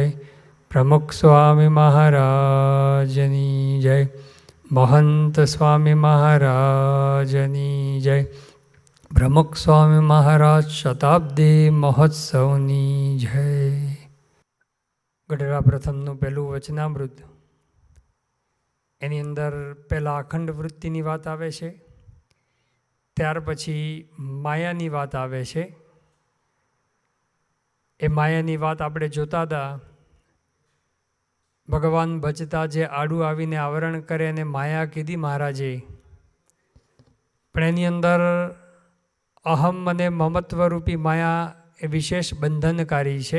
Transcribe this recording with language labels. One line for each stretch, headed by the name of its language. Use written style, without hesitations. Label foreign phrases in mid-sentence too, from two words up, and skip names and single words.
Gujarati: પ્રમુખ સ્વામી મહારાજની જય। મહંત સ્વામી મહારાજની જય। પ્રમુખ સ્વામી મહારાજ શતાબ્દી મહોત્સવની જય। गढ़ा प्रथमનું પહેલું વચનામૃત, એની અંદર પહેલાં અખંડ વૃત્તિની વાત આવે છે, ત્યાર પછી માયાની વાત આવે છે. એ માયાની વાત આપણે જોતા હતા. ભગવાન ભજતા જે આડું આવીને આવરણ કરે અને માયા કીધી મહારાજે, પણ એની અંદર અહમ અને મમત્વરૂપી માયા એ વિશેષ બંધનકારી છે.